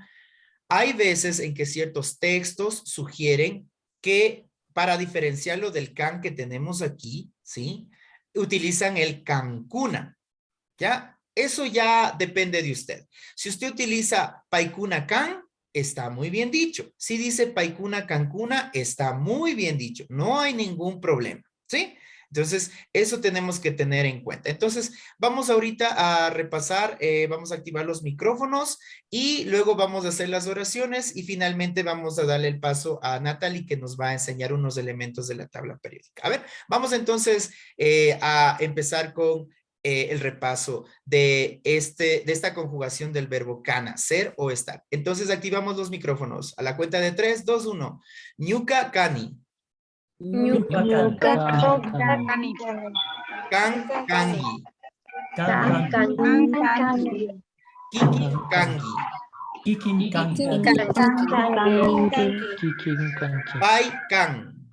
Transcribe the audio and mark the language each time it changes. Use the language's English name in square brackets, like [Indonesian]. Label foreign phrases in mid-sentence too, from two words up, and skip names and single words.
[Spanish] Hay veces en que ciertos textos sugieren que para diferenciarlo del can que tenemos aquí, ¿sí? Utilizan el kankuna, ¿ya? Eso ya depende de usted. Si usted utiliza [Quechua] paikuna kan, [Spanish] está muy bien dicho. Si dice [Quechua] paikuna kankuna, [Spanish] está muy bien dicho. No hay ningún problema, ¿sí? Entonces, eso tenemos que tener en cuenta. Entonces, vamos ahorita a repasar, vamos a activar los micrófonos y luego vamos a hacer las oraciones y finalmente vamos a darle el paso a Natalie que nos va a enseñar unos elementos de la tabla periódica. A ver, vamos entonces a empezar con el repaso de esta conjugación del verbo kana, ser o estar. Entonces, activamos los micrófonos. A la cuenta de 3, 2, 1. [Quechua] Ñuka kani. Ñuka kani. Kan kangi. Kikin kangi. Pai kan.